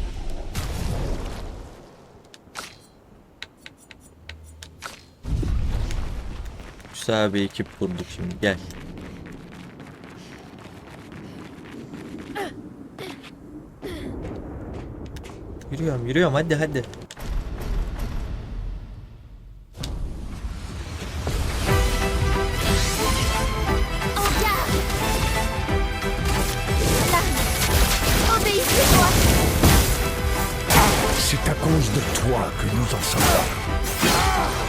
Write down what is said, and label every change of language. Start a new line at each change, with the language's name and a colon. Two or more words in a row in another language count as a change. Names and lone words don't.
Turkish: Güzel bir ekip kurduk şimdi, gel. Yürüyorum hadi.
French: Obéissez-moi. C'est à cause de toi que nous en sommes là.